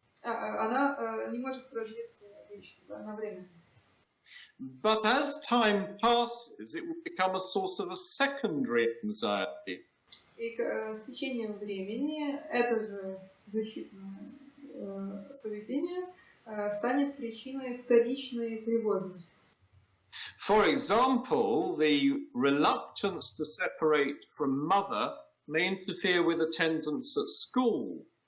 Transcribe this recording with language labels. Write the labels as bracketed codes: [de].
[ru] Она не может продлиться вечно, на время. [en] But as time passes, it will become a source of a secondary anxiety. [ru] И с течением времени это же защитное поведение станет причиной вторичной тревожности. [en] For example, the reluctance to separate from mother may interfere with attendance at school.